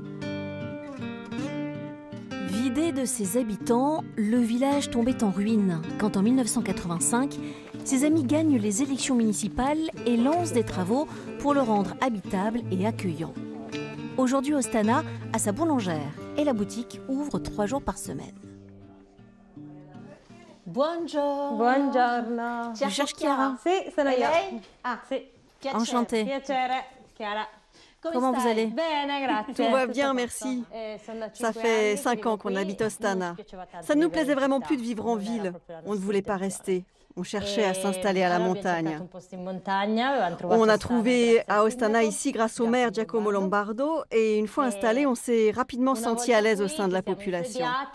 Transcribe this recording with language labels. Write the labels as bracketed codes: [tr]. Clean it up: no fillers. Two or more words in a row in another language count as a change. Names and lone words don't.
[fr] Vidé de ses habitants, le village tombait en ruine quand en 1985, ses amis gagnent les élections municipales et lancent des travaux pour le rendre habitable et accueillant. Aujourd'hui, Ostana a sa boulangère et la boutique ouvre 3 jours par semaine. [it] Buongiorno. Buongiorno. [fr] Tu cherches Chiara? [it] Sì, sono io. Ah, Sì. [fr] enchantée. [it] Piacere, Chiara. [fr] Comment vous allez? [it] Bene, grazie. [fr] Tout va bien, merci. Ça fait 5 ans qu'on habite Ostana. Ça ne nous plaisait vraiment plus de vivre en ville. On ne voulait pas rester. On cherchait à s'installer à la montagne. On a trouvé à Ostana ici grâce au maire Giacomo Lombardo et une fois installé, on s'est rapidement senti à l'aise au sein de la population.